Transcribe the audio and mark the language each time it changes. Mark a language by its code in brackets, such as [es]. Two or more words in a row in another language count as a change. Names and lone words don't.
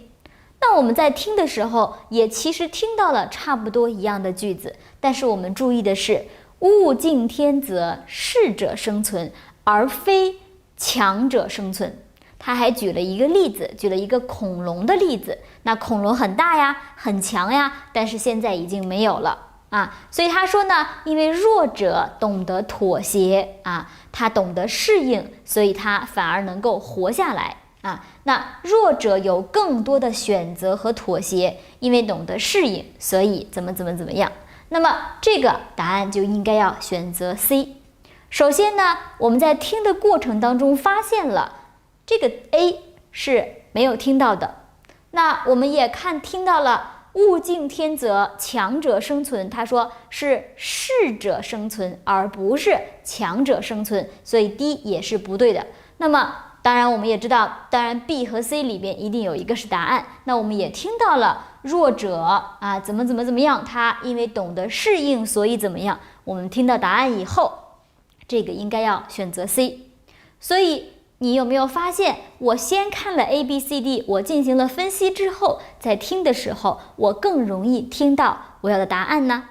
[zh] 那我們在聽的時候也其實聽到了差不多一樣的句子，但是我們注意的是物競天擇，適者生存，而非強者生存。他還舉了一個例子，舉了一個恐龍的例子。那恐龍很大呀，很強呀，但是現在已經沒有了所以他說呢，因為弱者懂得妥協他懂得適應，所以他反而能夠活下來那弱者有更多的選擇和妥協，因為懂得適應，所以怎麼樣。那麼這個答案就應該要選擇 C。首先呢，我們在聽的過程當中發現了這個 A 是沒有聽到的。那我們也聽到了物競天擇，強者生存，他說是適者生存，而不是強者生存，所以 D 也是不對的。那麼當然我們也知道，當然 B 和 C 裡邊一定有一個是答案。那我們也聽到了弱者怎麼樣，他因為懂得適應，所以怎麼樣。我們聽到答案以後，這個應該要選擇 C。所以你有沒有發現，我先看了 ABCD， 我進行了分析之後，在聽的時候，我更容易聽到我要的答案呢？